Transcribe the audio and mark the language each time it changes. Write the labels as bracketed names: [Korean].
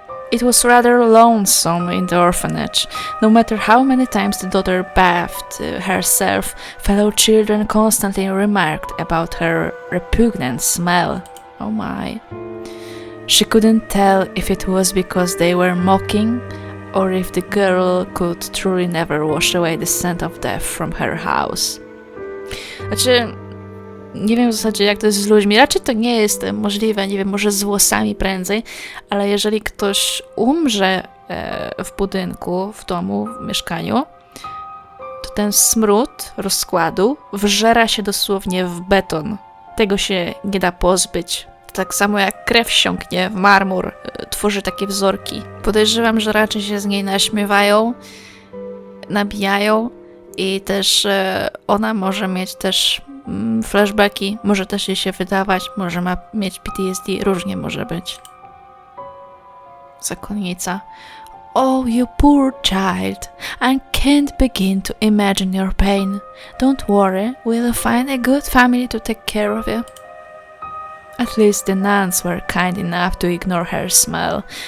[English] It was rather lonesome in the orphanage. No matter how many times the daughter bathed herself, fellow children constantly remarked about her repugnant smell. Oh my. She couldn't tell if it was because they were mocking, or if the girl could truly never wash away the scent of death from her house. [Polish] Znaczy, nie wiem w zasadzie jak to jest z ludźmi, raczej to nie jest możliwe, nie wiem, może z włosami prędzej, ale jeżeli ktoś umrze w budynku, w domu, w mieszkaniu, to ten smród rozkładu wżera się dosłownie w beton. Tego się nie da pozbyć. Tak samo jak krew siąknie w marmur, tworzy takie wzorki. Podejrzewam, że raczej się z niej naśmiewają, nabijają i też ona może mieć też flashbacki, może też jej się wydawać, może ma mieć PTSD, różnie może być. Zakonnica. [English] Oh, you poor child, I can't begin to imagine your pain. Don't worry, we'll find a good family to take care of you. At least the nuns were kind enough to ignore her smell.